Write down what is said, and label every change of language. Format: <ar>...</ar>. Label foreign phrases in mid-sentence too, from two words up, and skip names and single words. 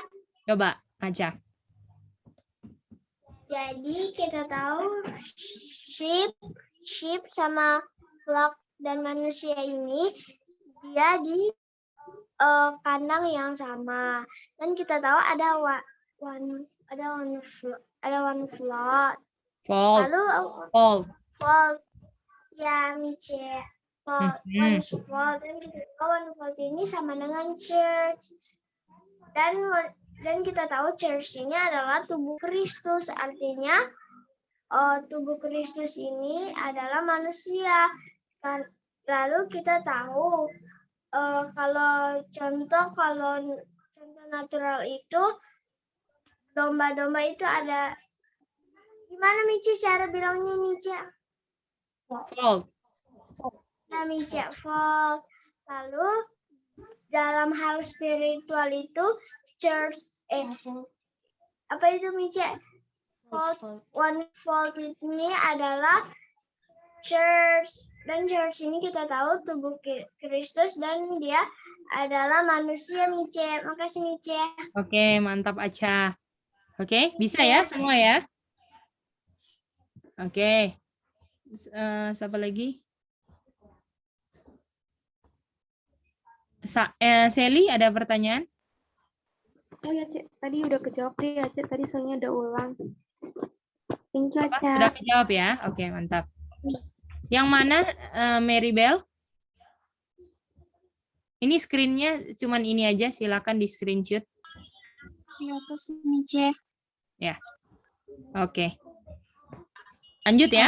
<id>Coba Aca. Jadi kita tahu sheep sama flock dan manusia ini dia di kandang yang sama. Dan kita tahu ada</id> <en>one flock.</en> <id>Fold. Lalu Fold. fold. Ya, Mice. Fold. Mhm.</id> <en>One fold.</en> <id>Dan kita tahu</id> <en>one fold</en> <id>ini sama dengan church. Dan kita tahu church ini adalah tubuh Kristus. Artinya tubuh Kristus ini adalah manusia. Lalu kita tahu kalau contoh natural itu domba-domba itu ada gimana Mici cara bilangnya Mici? Fold. Nah, Mici fold. Lalu dalam hal spiritual itu church apa itu Mici? Fold.</id> <en>One fold</en> <id>ini adalah church. Dan church ini kita tahu tubuh Kristus dan dia adalah manusia, Mice. Makasih, Mice. Oke, mantap Aca. Oke, bisa ya semua ya? Oke. Siapa lagi? Sally, ada pertanyaan? Oh ya, Cek. Tadi udah kejawab deh ya, Cek. Tadi soalnya udah ulang.</id> <en>Thank you,</en> <id>Apa? Aca. Sudah dijawab ya? Oke, mantap. Yang mana, Mary Bell? Ini screen-nya cuman ini aja, silakan di screenshot. Ya, terus Mice. Ya. Oke. Lanjut ya.</id>